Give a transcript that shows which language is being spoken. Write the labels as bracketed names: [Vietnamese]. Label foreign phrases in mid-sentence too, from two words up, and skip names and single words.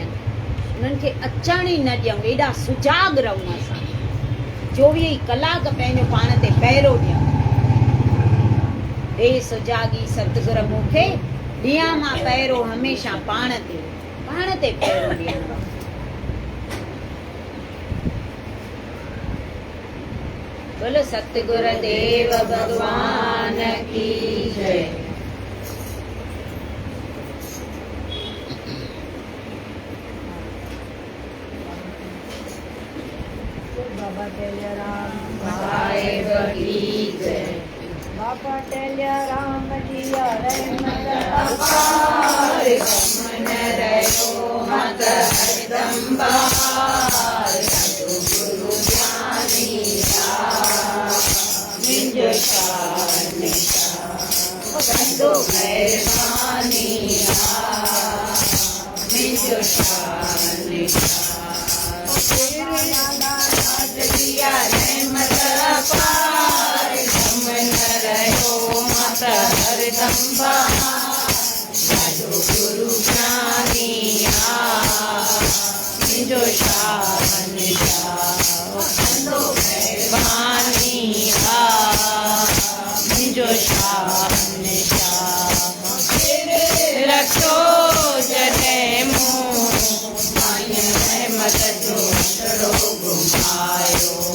[Sindhi] उन्हनि खे अचण ई न ॾियूं, एॾा सुजाग रहूं असां। 24 कलाक पंहिंजो पाण ते पहिरो ॾियूं। हे सुजागी सतगुर मूंखे ॾियां मां पहिरो हमेशह पाण ते पहिरो ॾियां। [Hindi] बोलो सतगुर देव भगवान की जय। बाबा टेलियाराम साहिब की जय। [Sindhi] बाबा टेलियाराम जी रहमत अपार गम न रहियो मत हरदम बहार। सतगुरु ज्ञानी मिंजो शान कंदो महिरबानी मिंजो शान दिया रहमत अपार गम न रहियो मत हरदम बहार। सतगुरु ज्ञानी मिंजो शान कंदो महिरबानी मिंजो शान रखो जॾहिं मूं रहमत जो छड़ो घुमायो।